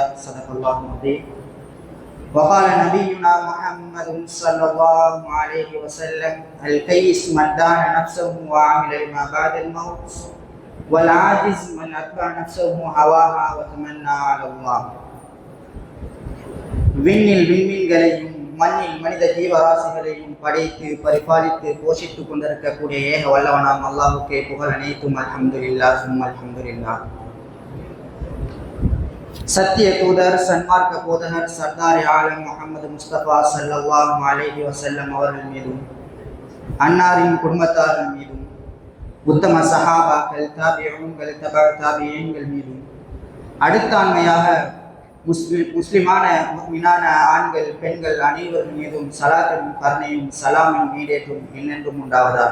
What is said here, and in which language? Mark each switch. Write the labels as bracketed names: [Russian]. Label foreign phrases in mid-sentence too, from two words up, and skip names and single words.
[Arabic] صدق الله العظيم. وقال نبينا محمد صلى الله عليه وسلم: الكيس من دان نفسه وعمل لما بعد الموت، والعاجز من أتبع نفسه هواها وتمنى على الله. [Tamil] விண்ணில் விண்மீன்களையும் மண்ணில் மனித ஜீவராசிகளையும் படைத்து பரிபாலித்து போஷித்துக் கொண்டிருக்கக்கூடிய ஏக வல்லவனாம் அல்லாஹுக்கே புகழ் அனைத்தும். [Arabic] الحمد لله ثم الحمد لله. [Tamil] சத்திய தூதர் சன்மார்க்க போதகர் சர்தார் ஆலம் முஹம்மது முஸ்தபா [Arabic] صلى الله عليه وسلم [Tamil] அவர்கள் மீதும் அன்னாரின் குடும்பத்தார்கள் மீதும் உத்தம சஹாபாக்கள் தாபிஊன்கள் தபஅ தாபிஈன்கள் மீதும் அடுத்தாண்மையாக முஸ்லிமான முஃமினான ஆண்கள் பெண்கள் அனைவர் மீதும் ஸலாத்தும் கருணையும் சலாமும் ஈடேற்றும் என்னென்றும் உண்டாவதாக.